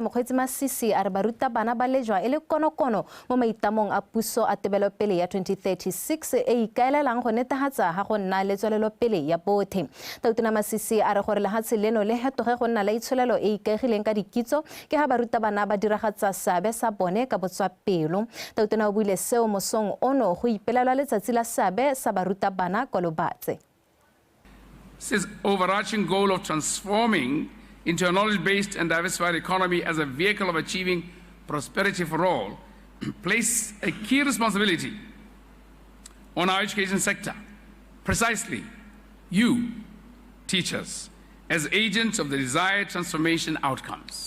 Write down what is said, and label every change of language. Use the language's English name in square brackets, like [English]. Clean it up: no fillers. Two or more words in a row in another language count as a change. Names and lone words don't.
[Tswana] Mokgweetsi Masisi a re baruta bana ba lejwa e le konokono mo maitamong a puso a tebelopele ya 2036 e ikaelelang go netefatsa ga go nna le tswelelopele ya bothe. Tautona Masisi a re gore lehatshe leno le hetoge go nna le itsholelo e ikaegileng ka dikitso ke ha baruta bana ba diragatsa seabe sa bone ka botswapelo. Tautona o buile seo mosong ono go ipelelwa letsatsi la seabe sa baruta bana kwa Lobatse. [English] This overarching goal of transforming into a knowledge-based and diversified economy as a vehicle of achieving prosperity for all places a key responsibility on our education sector. Precisely, you, teachers, as agents of the desired transformation outcomes.